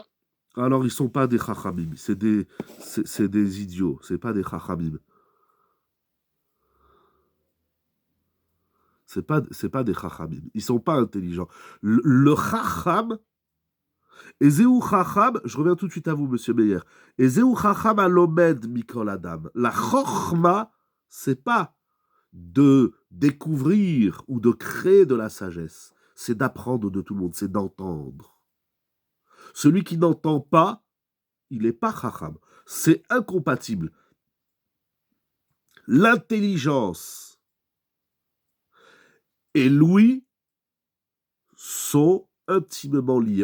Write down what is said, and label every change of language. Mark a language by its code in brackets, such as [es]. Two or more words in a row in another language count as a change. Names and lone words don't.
[fr] Alors, ils sont pas des chachamim, c'est des idiots, c'est pas des chachamim. C'est pas des chachamim. Ils sont pas intelligents. Le chacham, [he] איזהו חכם, [fr] je reviens tout de suite à vous, monsieur Meyer. [he] איזהו חכם הלומד מכל אדם. [fr] La chorma, c'est pas de découvrir ou de créer de la sagesse. C'est d'apprendre de tout le monde, c'est d'entendre. Celui qui n'entend pas, il n'est pas chacham. C'est incompatible. L'intelligence et l'ouïe sont intimement liés.